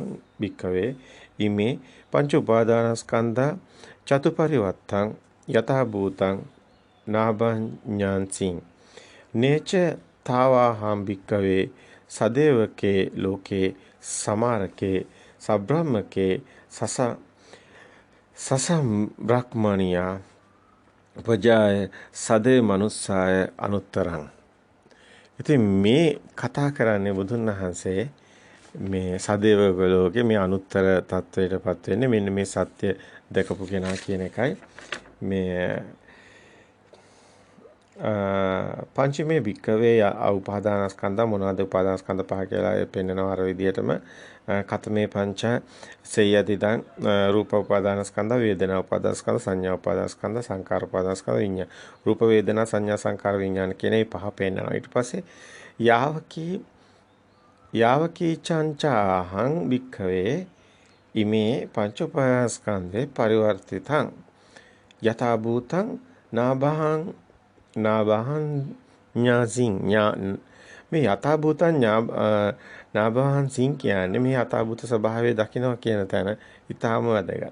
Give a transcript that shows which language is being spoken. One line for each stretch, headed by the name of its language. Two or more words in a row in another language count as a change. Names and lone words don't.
Pali: භික්ඛවේ ඉමේ පංච උපාදානස්කන්ධා චතුපරිවත්තං යතහ භූතං නාභඤ්ඤාන්සින් නේච තාවාහම් භික්ඛවේ සදේවකේ ලෝකේ සමාරකේ සබ්‍රහ්මකේ සසම් බ්‍රහ්මණියා උපජාය සදේ මනුස්සාය අනුත්තරං.
Sinhala: ඉතින් මේ කතා කරන්නේ බුදුන් වහන්සේ මේ සදේවක ලෝකේ මේ අනුත්තර තත්වයටපත් වෙන්නේ මෙන්න මේ සත්‍ය දැකපු කෙනා කියන එකයි. මේ
Pali: පංචමේ භික්කවේ උපාදානස්කන්ධ
Sinhala: මොනවාද උපාදානස්කන්ධ පහ කියලා පෙන්නනවා අර විදිහටම
Pali: කතමේ පංච සේයතිදං රූප උපාදානස්කන්ධ වේදනා උපාදානස්කන්ධ සංඥා උපාදානස්කන්ධ සංකාර උපාදානස්කන්ධ විඤ්ඤාණ
Sinhala: රූප වේදනා සංඥා සංකාර විඤ්ඤාණ කියන මේ පහ පෙන්නනවා. ඊට පස්සේ
Pali: යාවකී චංචාහං භික්ඛවේ ඉමේ පංච උපාදානස්කන්ධේ පරිවර්තිතං යථා භූතං නාභං ඥාසින්
Sinhala: මේ
Pali: යථාභූතං නාභංසින්
Sinhala: කියන්නේ මේ යථාභූත ස්වභාවය දකිනවා කියන තැන ඊටාම වැදගත්.